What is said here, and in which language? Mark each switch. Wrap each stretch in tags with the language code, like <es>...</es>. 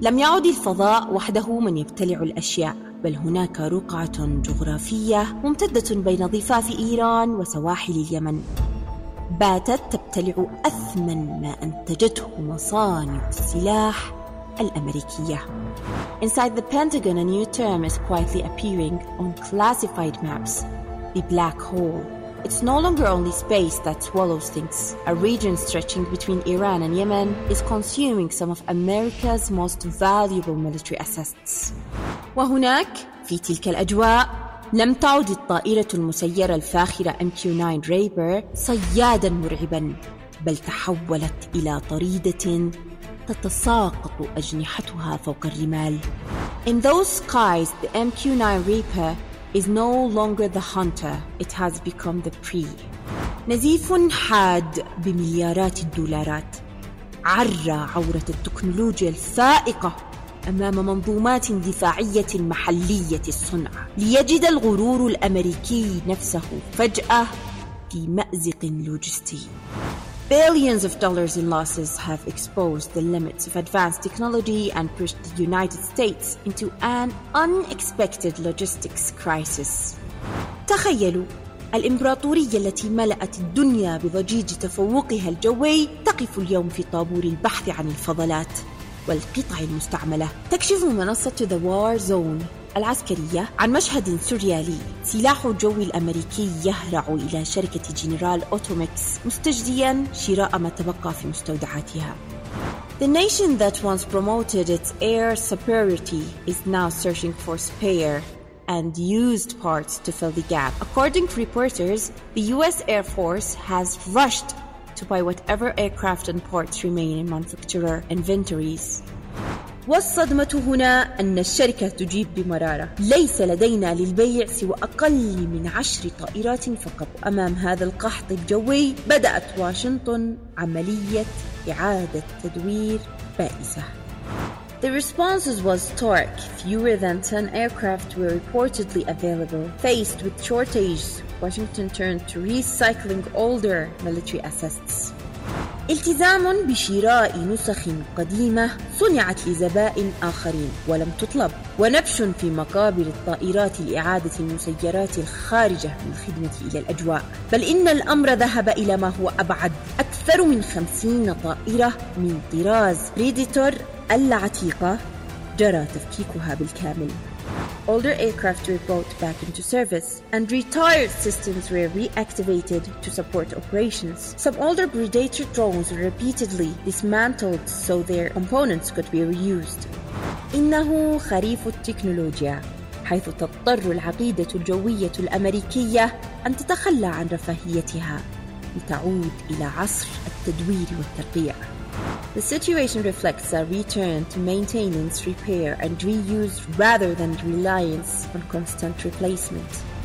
<ar>لم يعد الفضاء وحده من يبتلع الأشياء، بل هناك رقعة جغرافية ممتدة بين ضفاف إيران وسواحل اليمن باتت تبتلع أثمن ما أنتجته مصانع السلاح الأمريكية.</ar> <en>Inside the Pentagon, a new term is quietly appearing on classified maps. The black hole. It's no longer only space that swallows things. A region stretching between Iran and Yemen is consuming some of America's most valuable military assets.</en> <ar>وهناك في تلك الأجواء لم تعد الطائرة المسيرة الفاخرة MQ-9 Raper صيادا مرعبا، بل تحولت إلى طريدة تتساقط أجنحتها فوق الرمال.</ar> <en>In those skies, the MQ-9 Raper is no longer the hunter, it has become the prey.</en> <ar>نزيف حاد بمليارات الدولارات عرى عورة التكنولوجيا الفائقة أمام منظومات دفاعية محلية الصنع، ليجد الغرور الأمريكي نفسه فجأة في مأزق لوجستي.</ar> <en>Billions of dollars in losses have exposed the limits of advanced technology and pushed the United States into an unexpected logistics crisis.</en> <ar>تخيلوا الإمبراطورية التي ملأت الدنيا بضجيج تفوقها الجوي تقف اليوم في طابور البحث عن الفضلات والقطع المستعملة. تكشف منصة The War Zone العسكرية عن مشهد سوريالي، سلاح جوي الأمريكي يهرع إلى شركة جنرال أوتوميكس مستجديا شراء ما تبقى في مستودعاتها.</ar> <en>The nation that once promoted its air superiority is now searching for spare and used parts to fill the gap. According to reporters, the US Air Force has rushed to buy whatever aircraft and parts remain in manufacturer inventories.</en> <ar>والصدمة هنا أن الشركة تجيب بمرارة، ليس لدينا للبيع سوى أقل من 10 طائرات فقط. أمام هذا القحط الجوي بدأت واشنطن عملية إعادة تدوير بائسة.</ar> <en>The responses was stark. Fewer than 10 aircraft were reportedly available. Faced with shortages, Washington turned to recycling older military assets.</en> <ar>التزام بشراء نسخ قديمة صنعت لزبائن آخرين ولم تطلب، ونبش في مقابر الطائرات لإعادة المسيرات الخارجة من الخدمة إلى الأجواء، بل إن الأمر ذهب إلى ما هو أبعد. أكثر من 50 طائرة من طراز بريديتور العتيقة جرى تفكيكها بالكامل.</ar> <en>Older aircraft were brought back into service and retired systems were reactivated to support operations. Some older Predator drones were repeatedly dismantled so their components could be reused.</en> <ar>إنه خريف التكنولوجيا، حيث تضطر العقيدة الجوية الأمريكية أن تتخلى عن رفاهيتها لتعود إلى عصر التدوير والترقيع.</ar> <en>The situation reflects a return to maintenance, repair, and reuse rather than reliance on constant replacement.</en>